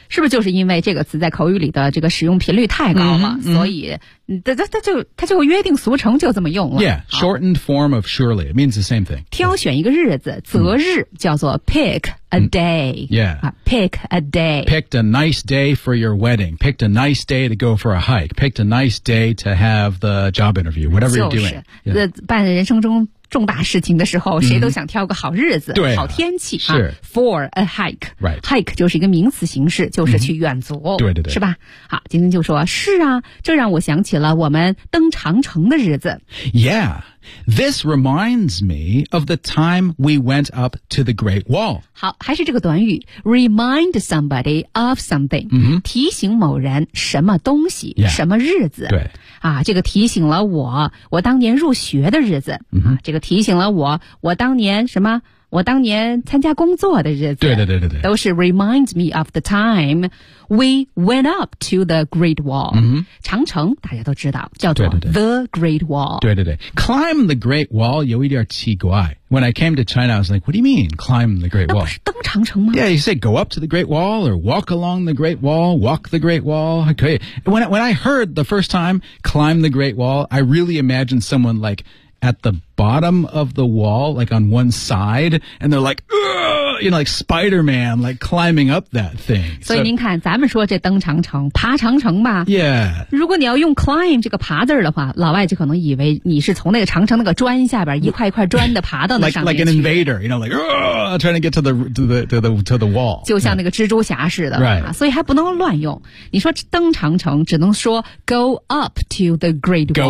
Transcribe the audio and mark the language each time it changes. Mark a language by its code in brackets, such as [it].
[zh] 是不是就是因为这个词在口语里的这个使用频率太高了、 mm-hmm. 所以它就约定俗成就这么用了 [en] yeah shortened form of surely it means the same thing [zh] 挑选一个日子择日、mm-hmm. 叫做 [en] pick a day、 mm-hmm. yeah pick a day picked a nice day for your wedding picked a nice day to go for a hike picked a nice day to have the job interview whatever、 [zh] 就是、 [en] you're doing [zh] 就是办人生中重大事情的时候、 mm-hmm. 谁都想挑个好日子对、啊、好天气是、 [en] 啊、for a hike right [zh] hike 就是一个名词形式就是去远足、mm-hmm. 对对对是吧好今天就说是啊这让我想起了我们登长城的日子 yeah [en] This reminds me of the time we went up to the Great Wall. [zh] 好，还是这个短语 [en] remind somebody of something、 mm-hmm. [zh] 提醒某人什么东西、 yeah. 什么日子对啊，这个提醒了我当年入学的日子、 mm-hmm. 啊，这个提醒了我当年什么我当年参加工作的日子对对对对对， [en] 都是 remind me of the time we went up to the Great Wall、 mm-hmm. [zh] 长城大家都知道叫做 the Great Wall 对对对 [en] climb the Great Wall [zh] 有一点奇怪 [en] When I came to China, I was like, what do you mean, climb the Great Wall? [zh] 那不是登长城吗? [en] Yeah, you say go up to the Great Wall or walk along the Great Wall, walk the Great Wall. Okay. When I heard the first time, climb the Great Wall, I really imagined someone like at the bottom of the wall, like on one side, and they're like, ugh! You know, like Spider-Man, like climbing up that thing. [zh] So, 所以您看咱们说这登长城爬长城吧 Yeah. 如果你要用 climb 这个爬字的话老外就可能以为你是从那个长城那个砖下边一块一块砖的爬到那上面去 [en] like an invader, you know, like, ugh! Trying to get to the wall. [zh] 就像那个蜘蛛侠似的、 yeah. 所以还不能乱用。你说登长城只能说 [en] go up to the Great Wall.